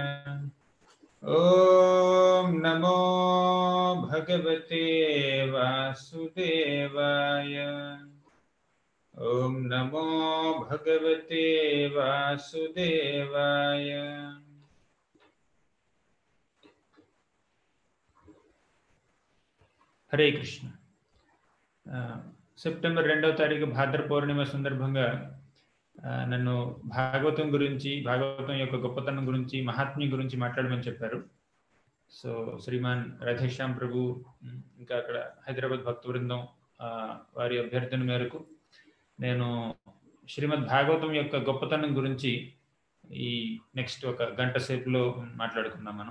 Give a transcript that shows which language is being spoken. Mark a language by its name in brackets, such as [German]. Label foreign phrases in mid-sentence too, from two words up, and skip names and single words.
[Sanskrit] ओम नमो भगवते वासुदेवाय। ओम नमो भगवते वासुदेवाय। [Telugu] హరే కృష్ణ. సెప్టెంబర్ 2వ తారీఖు భాద్ర పౌర్ణిమ సందర్భంగా నన్ను భాగవతం గురించి, భాగవతం యొక్క గొప్పతనం గురించి, మహాత్మ్యం గురించి మాట్లాడమని చెప్పారు. సో శ్రీమాన్ రాధేశ్యామ్ ప్రభు, ఇంకా అక్కడ హైదరాబాద్ భక్త బృందం వారి అభ్యర్థన మేరకు నేను శ్రీమద్ భాగవతం యొక్క గొప్పతనం గురించి ఈ నెక్స్ట్ ఒక గంట సేపులో మాట్లాడుకుందాం మనం.